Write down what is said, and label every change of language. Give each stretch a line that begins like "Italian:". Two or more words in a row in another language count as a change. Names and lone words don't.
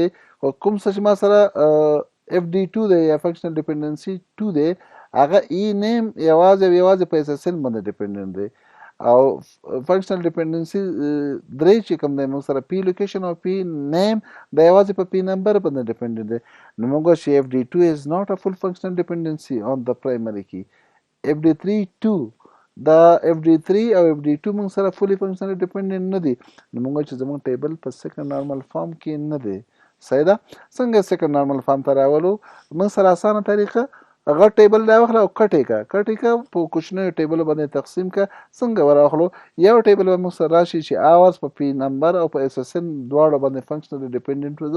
Punjabi: خو کوم څه چې ما سره اف ډي 2 دی یا
English: functional dependency
Punjabi: 2 دی، هغه ای نیم یوازې په اس اس ان باندې ډیپنډنټ دی. او
English: functional dependency
Punjabi: درې چې کوم دی موږ سره پی لوکیشن او پی نیم دا یوازې په پی نمبر باندې ډیپنډنټ دی. نو موږ وایو چې
English: FD2 is not a full functional dependency on the primary key.
Punjabi: FD3 2 دا FD3 او FD2 موږ سره
English: fully functional dependent
Punjabi: نه دي. نو موږ وایو چې زموږ ټیبل په
English: second normal form
Punjabi: کې نه دی. صحیح ده؟ څنګه
English: second normal form
Punjabi: ته راولو؟ موږ سره اسانه طریقه هغه ټیبل راواخله او کټ یې کړه په کوچنیو ټیبلو باندې تقسیم کړه. څنګه ورواخلو؟ یو ټیبل به موږ سره راشي چې اورز په پی نمبر او په اس اس ان دواړو باندې
English: functional dependent
Punjabi: و.